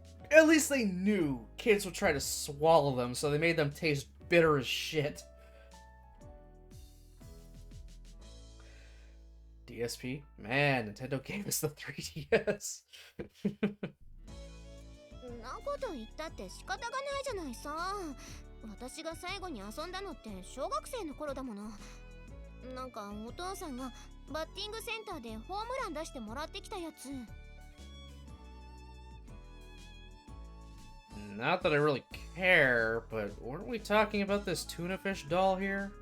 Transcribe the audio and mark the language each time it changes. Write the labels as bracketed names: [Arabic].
[English] At least they knew kids would try to swallow them, so they made them taste bitter as shit. DSP? Man, Nintendo gave us the 3DS. [Japanese] なこと言ったって仕方がないじゃないさ。私が最後に遊んだのって小学生の頃だもの。なんかお父さんがバッティングセンターでホームラン出してもらってきたやつ。 [English] Not that I really care, but weren't we talking about this tuna fish doll here?